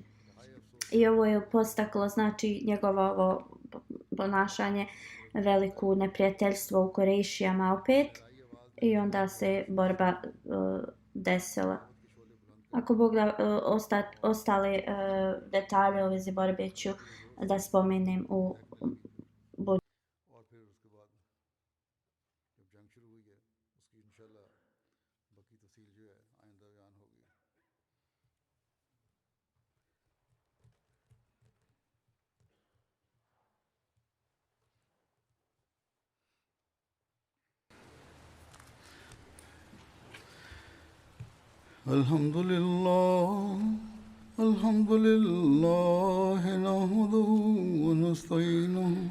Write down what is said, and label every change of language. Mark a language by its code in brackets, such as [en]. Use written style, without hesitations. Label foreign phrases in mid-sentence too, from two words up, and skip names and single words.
[bs] I ovo je postaklo, znači, njegovo ovo ponašanje veliku neprijateljstvo u Kurejšijama opet i onda se borba desila. Ako Bog da ostale detalje o vezi borbe ću da spomenem u [ur] اور پھر اس کے بعد جب جنگ شروع ہوئی ہے اس کی ان شاء اللہ باقی تفصیل جو ہے آئندہ بیان ہوگی. [ar] الحمد لله نحمده ونستعينه